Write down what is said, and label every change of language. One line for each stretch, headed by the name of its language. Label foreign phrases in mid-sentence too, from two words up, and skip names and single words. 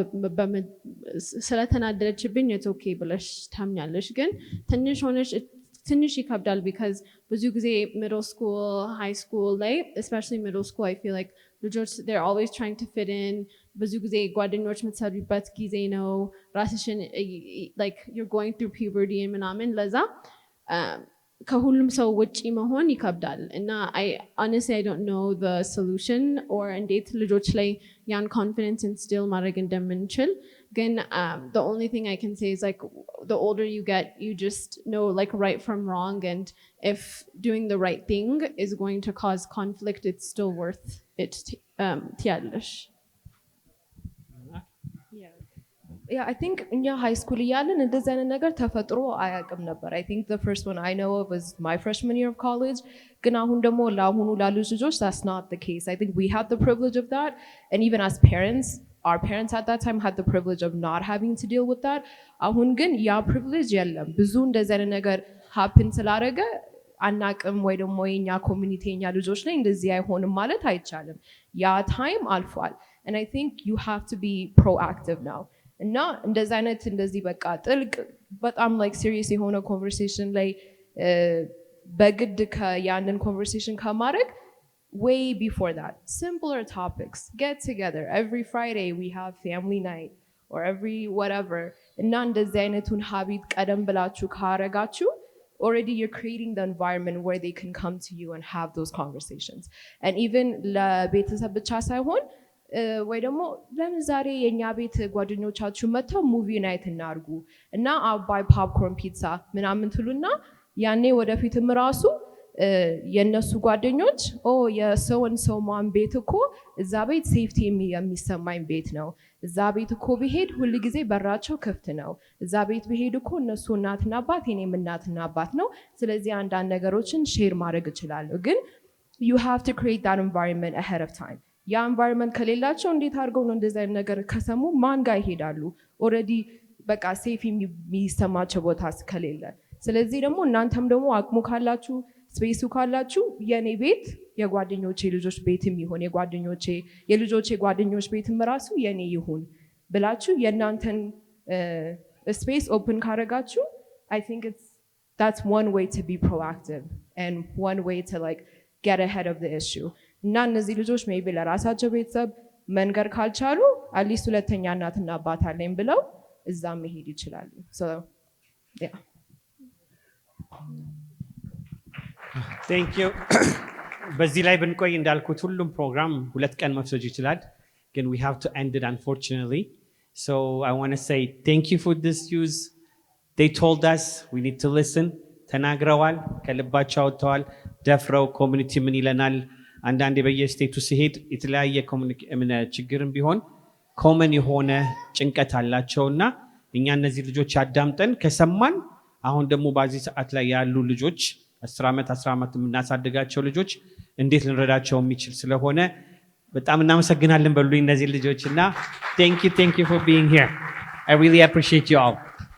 English: ስለተናደደችብኝ it's okay
Amharic: ብለሽ ታምኛለሽ ግን ትንሽ ይከብዳል
English: because
Amharic: ብዙ ጊዜ
English: middle school high school ላይ especially middle school I feel like ልጆች they're always trying to fit in
Amharic: ብዙ ጊዜ ጓደኞች የምትሰሩበት ጊዜ ነው ራስሽን
English: like you're going through puberty and
Amharic: ምናምን ለዛ ከሁሉም ሰው ውጪ መሆን ይከብዳል እና
English: I honestly I don't know the solution or
Amharic: እንዴት ልጆች ላይ ያን
English: confidence instill
Amharic: ማድረግ እንደምንችል ግን
English: the only thing I can say is like the older you get you just know like right from wrong and if doing the right thing is going to cause conflict it's still worth it ትያለሽ Yeah, I think in your high school
Amharic: እያለን እንደዚህ አይነት ነገር ተፈጥሮ አያውቅም ነበር.
English: I think the first one I know of was my freshman year of college.
Amharic: ግን አሁን ደግሞ ለአሁኑ ላሉ ልጆች
English: that's not the case. I think we had the privilege of that and even as parents, our parents at that time had the privilege of not having to deal with that.
Amharic: አሁን ግን ያ privilege የለም. ብዙ እንደዚህ አይነት ነገር happen ስላደረገ አናቅም ወይ ደግሞ የኛ ኮሚኒቲ የኛ ልጆች ላይ እንደዚህ አይሆንም ማለት አይቻልም. ያ time አልፏል.
English: And I think you have to be proactive now.
Amharic: እና እንደዚህ አይነት እንደዚህ በቃ ጥልቅ በጣም
English: like serious የሆነ conversation
Amharic: ላይ በግድ ያንን
English: conversation ከማድረግ way before that simpler topics get together every Friday we have family night or every whatever
Amharic: እና እንደዚህ አይነቱን
English: habit
Amharic: ቀደም ብላችሁ ካረጋችሁ
English: already you're creating the environment where they can come to you and have those conversations and even
Amharic: ለቤተሰብ ብቻ ሳይሆን ወይ ደግሞ ለምን ዛሬ የኛ ቤት ጓደኞቻችሁ መተው
English: movie night
Amharic: እናርጉ እና አባይ
English: popcorn pizza
Amharic: ምናምን ትሉና ያኔ ወደፊትም ራሱ የነሱ ጓደኞች የሰውን ሰው ማን ቤት እኮ እዛ ቤት ሴፍቲ የሚሰማኝ ቤት ነው እዛ ቤት እኮ ቢሄድ ሁሉ ጊዜ በራቸው ክፍት ነው እዛ ቤት ቢሄድ እኮ እነሱ እናትና አባት የኔም እናትና አባት ነው ስለዚህ አንዳንድ ነገሮችን ሼር ማድረግ እችላለሁ ግን
English: you have to create that environment ahead of time
Amharic: ያ environment ከሌላቸው እንዴት አድርገው ነው እንደዛ አይነት ነገር ከሰሙ ማን ጋር ይሄዳሉ already በቃ ሴፍ የሚሰማቸው ቦታ ከሌለ ስለዚህ ደግሞ እናንተም ደግሞ አቅሙ ካላችሁ ስፔሱ ካላችሁ የኔ ቤት የጓደኞቼ ልጆች ቤትም ይሁን የጓደኞቼ የልጆቼ ጓደኞች ቤትም ራሱ የኔ ይሁን ብላችሁ የናንተን
English: space open
Amharic: ካረጋችሁ
English: I think that's one way to be proactive and one way to like get ahead of the issue
Amharic: እና እነዚህ ልጆች ሜቢ ለራሳቸው ቤተሰብ መንገር ካልቻሉ አትሊስት ሁለተኛ እናትና አባት አለኝ ብለው እዛ መሄድ ይችላሉ
English: so yeah thank you
Amharic: በዚህ ላይ ብንቆይ እንዳልኩት ሁሉም ፕሮግራም ሁለት ቀን መፍሰጅ ይችላል ግን
English: we have to end it unfortunately so I want to say thank you for this use they told us we need to listen
Amharic: ተናግረዋል ከልባቸው አውጥተዋል ደፍረው ኮሚኒቲ ምን ይለናል አንዳንዴ በየስቴቱ ሲሄድ የተለያየ ችግርም ቢሆን ኮመን የሆነ ጭንቀት አላቸውና እኛ እነዚህ ልጆች አዳምጠን ከሰማን አሁን ደግሞ በዚህ ሰዓት ላይ ያሉ ልጆች 10 ዓመት 10 ዓመት የምናሳድጋቸው ልጆች እንዴት ልንረዳቸው የሚችል ስለሆነ በጣም እናመሰግናለን በሉኝ እነዚህ ልጆችና
English: thank you for being here I really appreciate you all